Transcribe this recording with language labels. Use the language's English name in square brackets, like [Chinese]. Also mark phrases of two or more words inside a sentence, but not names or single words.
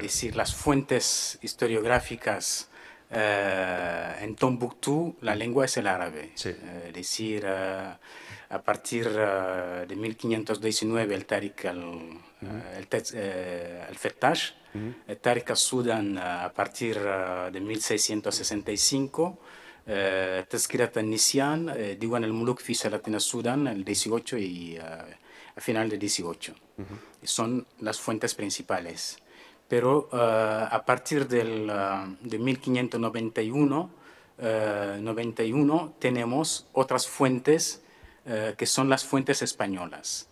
[Spanish] Es decir, las fuentes historiográficas en Tombuctú, la lengua es el árabe. Sí. Es decir, a partir de 1519 el Tariq al-Fettash, el Tariq al-Sudan a partir de 1665, Tazkirat al-Nisyan, Diwan al-Muluk fi Salatin al-Sudan, el 18 y a final del 18. Son las fuentes principales. Pero a partir de 1591 tenemos otras fuentes que son las fuentes españolas.